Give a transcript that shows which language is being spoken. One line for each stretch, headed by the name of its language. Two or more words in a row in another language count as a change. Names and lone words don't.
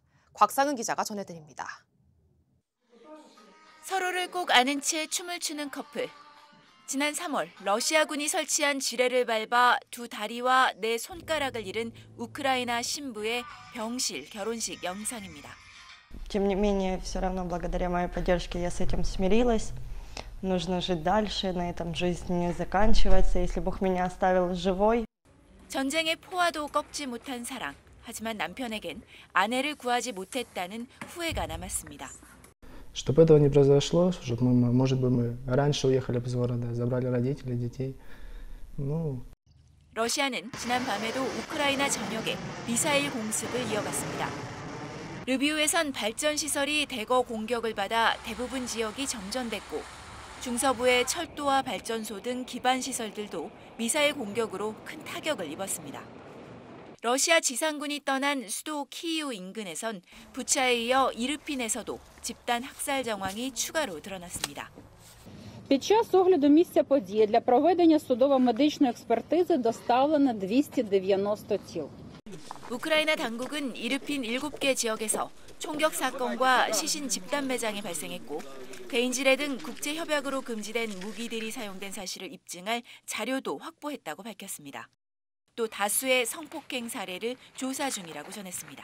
Korean: 곽상은 기자가 전해드립니다. 서로를 꼭 아는 채 춤을 추는 커플. 지난 3월 러시아군이 설치한 지뢰를 밟아 두 다리와 네 손가락을 잃은 우크라이나 신부의 병실 결혼식 영상입니다.
Russian: Тем не менее, все равно благодаря моей поддержке я с этим смирилась. Нужно жить дальше, на этом жизнь не заканчивается. Если Бог меня оставил живой.
Korean: 전쟁의 포화도 꺾지 못한 사랑. 하지만 남편에겐 아내를 구하지 못했다는 후회가 남았습니다.
Russian: Чтобы этого не произошло, чтобы мы, может быть, мы раньше уехали из города, забрали родителей, детей.
Korean: 러시아는 지난 밤에도 우크라이나 전역에 미사일 공습을 이어갔습니다. 르비우에선 발전 시설이 대거 공격을 받아 대부분 지역이 정전됐고 중서부의 철도와 발전소 등 기반 시설들도 미사일 공격으로 큰 타격을 입었습니다. 러시아 지상군이 떠난 수도 키이우 인근에선 부차에 이어 이르핀에서도 집단 학살 정황이 추가로 드러났습니다.
Ukrainian: Під час огляду місця події для проведення судово-медичної експертизи доставлено 290 тіл.
Korean: 우크라이나 당국은 이르핀 7개 지역에서 총격 사건과 시신 집단 매장이 발생했고 대인지뢰 등 국제 협약으로 금지된 무기들이 사용된 사실을 입증할 자료도 확보했다고 밝혔습니다. 또 다수의 성폭행 사례를 조사 중이라고 전했습니다.